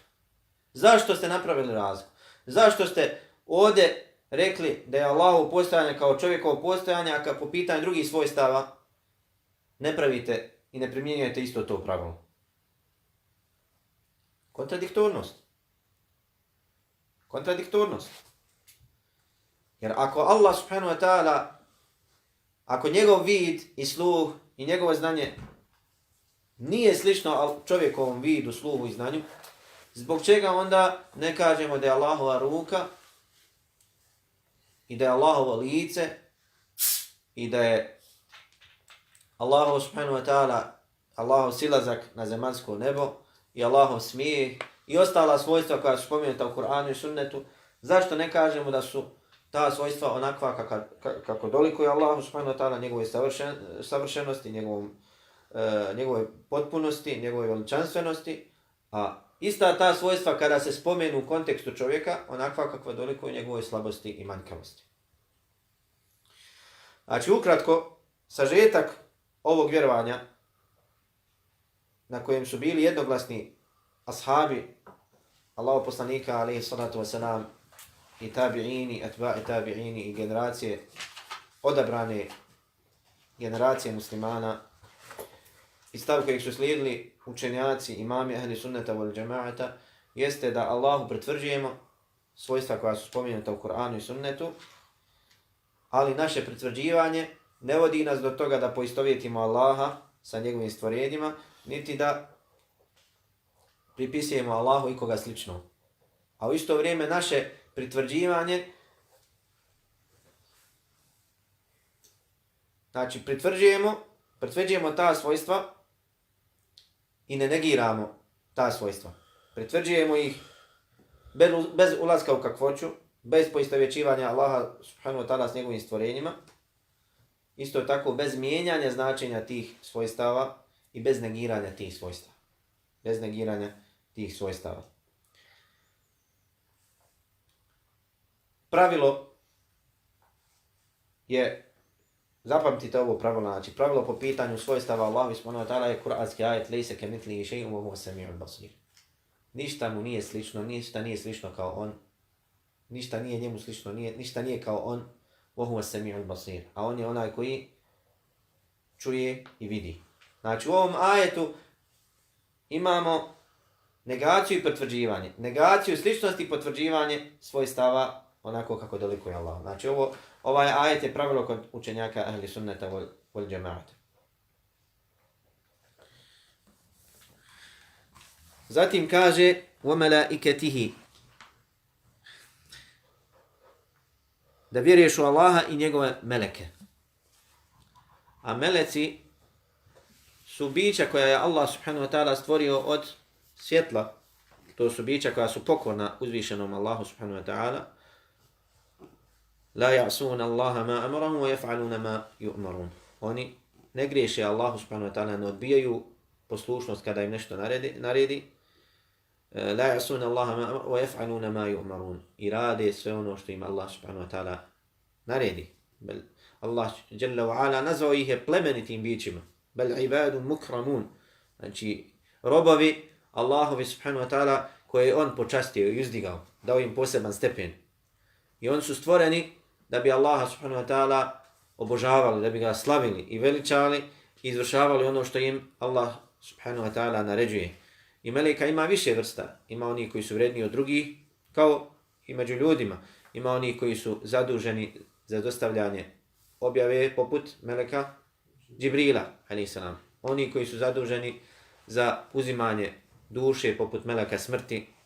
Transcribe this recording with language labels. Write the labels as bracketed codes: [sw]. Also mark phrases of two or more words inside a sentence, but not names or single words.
[bs] Zašto ste napravili razliku? Zašto ste ovdje rekli da je Allahovo postojanje kao čovjekovo postojanje, a po pitanju drugih svojstava ne pravite i ne primjenjujete isto to pravilo? Kontradiktornost. Kontradiktornost. Jer ako Allah [ar] سبحانه وتعالى, [bs] ako njegov vid i sluh i njegovo znanje nije slično čovjekovom vidu, sluhu i znanju, zbog čega onda ne kažemo da je Allahova ruka i da je Allahovo lice i da je Allahov [ar] سبحانه وتعالى, [bs] Allahov silazak na zemaljsko nebo i Allahov smijeh i ostala svojstva koja su spomenuta u Kur'anu i sunnetu, zašto ne kažemo da su ta svojstva onakva kako dolikuje Allahu [ar] سبحانه وتعالى, [bs] njegove savršenosti, njegove potpunosti, njegove veličanstvenosti, a ista ta svojstva kada se spomenu u kontekstu čovjeka, onakva kakva dolikuje njegove slabosti i manjkavosti. Znači, ukratko, sažetak ovog vjerovanja na kojem su bili jednoglasni ashabi Allahov poslanika, [ar] عليه الصلاة والسلام, [bs] i tabi'ini, atba'i tabi'ini i generacije, odabrane generacije muslimana, i stav kojeg su slijedili učenjaci, imami [ar] أهل السنة والجماعة, [bs] jeste da Allahu pritvrđujemo svojstva koja su spomenuta u Kur'anu i sunnetu, ali naše pritvrđivanje ne vodi nas do toga da poistovjetimo Allaha sa njegovim stvorenjima, niti da pripisujemo Allahu ikoga slično. A u isto vrijeme naše pritvrđivanje, znači pritvrđujemo ta svojstva i ne negiramo ta svojstva. Pritvrđujemo ih bez ulaska u kakvoću, bez poistovjećivanja Allaha [ar] سبحانه وتعالى [bs] s njegovim stvorenjima, isto tako bez mijenjanja značenja tih svojstava i bez negiranja tih svojstava. Bez negiranja tih svojstava. Pravilo je, zapamtite ovo pravilo, znači pravilo po pitanju svojstava Allahu [ar] سبحانه وتعالى [bs] je kuranski ajet [ar] ليس كمثله شيء وهو السميع البصير. [bs] Ništa mu nije slično, ništa nije slično kao on, ništa nije njemu slično, ništa nije kao on, [ar] وهو السميع البصير. [bs] A on je onaj koji čuje i vidi. Znači u ovom ajetu imamo negaciju i potvrđivanje. Negaciju sličnosti i potvrđivanje svojstava onako kako dolikuje Allah. Znači ovaj ajet je pravilo kod učenjaka [ar] أهل السنة والجماعة. [bs] Zatim kaže وَمَلَائِكَتِهِ, da vjeruješ u Allaha i njegove meleke. A meleci su bića koja je Allah [ar] سبحانه وتعالى [bs] stvorio od svjetla. To su bića koja su pokorna uzvišenom Allahu [ar] سبحانه وتعالى. لا يعصون الله ما أمرهم ويفعلون ما يؤمرون. [bs] Oni ne griješe Allahu [ar] سبحانه وتعالى, [bs] ne odbijaju poslušnost kada im nešto naredi. [ar] لا يعصون الله ما أمرهم ويفعلون ما يؤمرون. [bs] I rade sve ono što im Allah [ar] سبحانه وتعالى [bs] naredi. Allah [ar] جل وعلا [bs] nazvao ih je plemenitim bićima. [ar] بل عباد مكرمون. [bs] Znači, robovi Allahovi [ar] سبحانه وتعالى [bs] koje je on počastio i uzdigao, dao im poseban stepen. I oni su stvoreni da bi Allaha [ar] سبحانه وتعالى [bs] obožavali, da bi ga slavili i veličali i izvršavali ono što im Allah [ar] سبحانه وتعالى [bs] naređuje. I meleka ima više vrsta. Ima oni koji su vredniji od drugih, kao i među ljudima. Ima oni koji su zaduženi za dostavljanje objave poput meleka Džibrila, a.s. Oni koji su zaduženi za uzimanje duše poput meleka smrti.